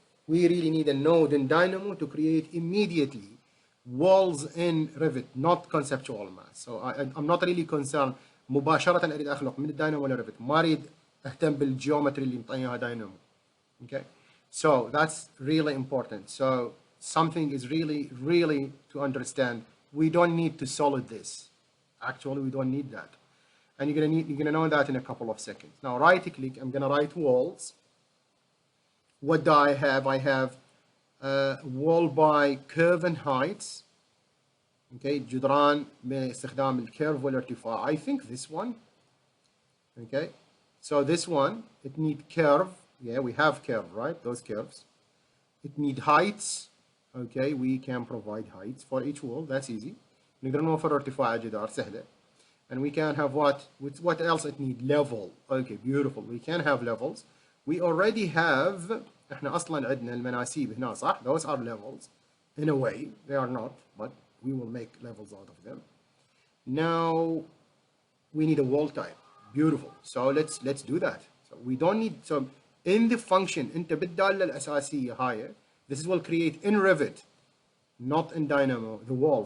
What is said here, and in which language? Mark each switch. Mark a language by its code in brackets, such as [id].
[en] We really need a node in Dynamo to create immediately walls in Revit, not conceptual math. So I'm not really concerned. [ar] مباشرة أريد أخلق من الداينامو ولا ريفت. ما أريد أهتم بالجيومتري اللي مطيها داينامو. [en] Okay. So that's really important. So something is really to understand. We don't need to solid this. Actually, we don't need that. And you're gonna know that in a couple of seconds. Now, right click. I'm gonna write walls. What do I have? I have wall by curve and heights. [ar] Okay, جدران باستخدام الكيرف والارتفاع. [en] I think this one. Okay, so this one, it need curve. Yeah, we have curve, right? Those curves. It need heights. Okay, we can provide heights for each wall. That's easy. [ar] نقدر نوفر ارتفاع جدار سهلة. [en] And we can have what else it need? Level. Okay, beautiful. We can have levels. We already have, [ar] احنا اصلا عندنا المناسيب هنا صح? [en] Those are levels. In a way, they are not, but we will make levels out of them. Now we need a wall type. Beautiful. So let's do that. So we don't need, so in the function [ar] انت بالدالة الأساسية هاي, [en] this will create in Revit, not in Dynamo, the wall.